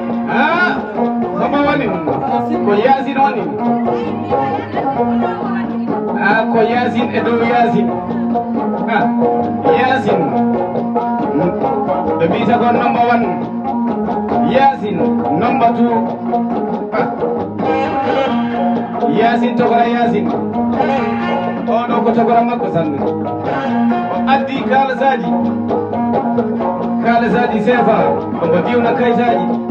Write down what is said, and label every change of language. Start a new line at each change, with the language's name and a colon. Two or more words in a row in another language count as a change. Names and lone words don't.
Fula: Ah, komo woni? Ko Yasin woni? Ah, ko Yasin e dow Yasin. Ah, Yasin. Ɓe mbiyata ko
English: number one.
Fula: Yasin,
English: number two. Ah.
Fula: Yasin tokora Yasin. O ɗo ko tokora makko sanne. O addi kaalisaji. Kaalisaji sefa. Omo diwna kayitaji.